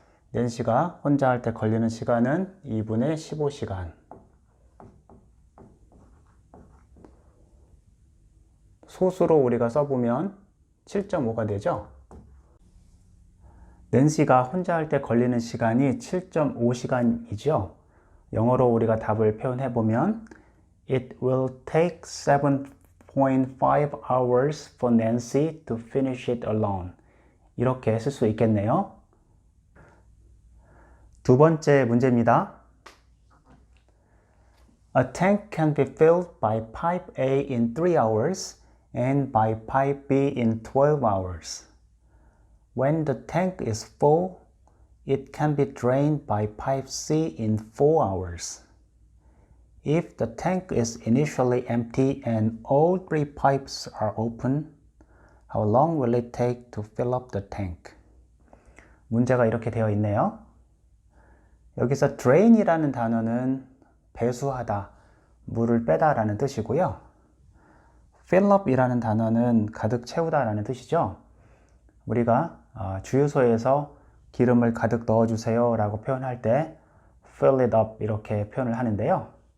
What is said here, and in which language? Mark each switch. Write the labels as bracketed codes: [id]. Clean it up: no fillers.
[ko] 낸시가 혼자 할 때 걸리는 시간은 2분의 15시간. 소수로 우리가 써보면 7.5가 되죠. 낸시가 혼자 할 때 걸리는 시간이 7.5시간이죠. 영어로 우리가 답을 표현해 보면 [en] It will take 7.5 hours for Nancy to finish it alone. [ko] 이렇게 쓸 수 있겠네요. 두 번째 문제입니다. [en] A tank can be filled by pipe A in 3 hours and by pipe B in 12 hours. When the tank is full, it can be drained by pipe C in 4 hours. If the tank is initially empty and all 3 pipes are open, how long will it take to fill up the tank? [ko] 문제가 이렇게 되어 있네요. 여기서 drain이라는 단어는 배수하다, 물을 빼다 라는 뜻이고요. fill up 이라는 단어는 가득 채우다 라는 뜻이죠. 우리가 주유소에서 기름을 가득 넣어주세요 라고 표현할 때 [en] fill it up [ko] 이렇게 표현을 하는데요.